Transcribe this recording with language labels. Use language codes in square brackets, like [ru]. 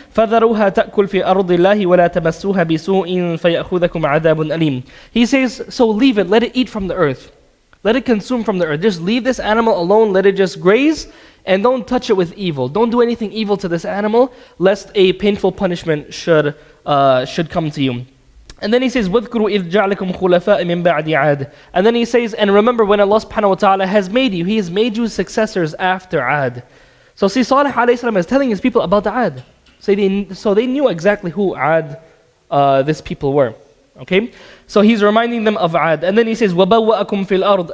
[ar] فَذَرُوهَا تَأْكُلْ فِي أَرْضِ اللَّهِ وَلَا تَمَسُّوهَا بِسُوءٍ فَيَأْخُذَكُمْ عَذَابٌ أَلِيمٌ. [en] He says, so leave it, let it eat from the earth. Let it consume from the earth. Just leave this animal alone, let it just graze, and don't touch it with evil. Don't do anything evil to this animal, lest a painful punishment should come to you. And then he says, [ar] وَاذْكُرُوا إِذْ جَعْلَكُمْ خُلَفَاءَ مِنْ بَعْدِ عَادٍ. [en] And then he says, and remember when Allah subhanahu wa ta'ala has made you, He has made you successors after Ad. So see, Salih alayhi salam is telling his people about the Ad. So they knew exactly who Ad, this people were. Okay? So he's reminding them of Ad. And then he says, [ar] وَبَوَّأَكُمْ فِي الْأَرْضِ.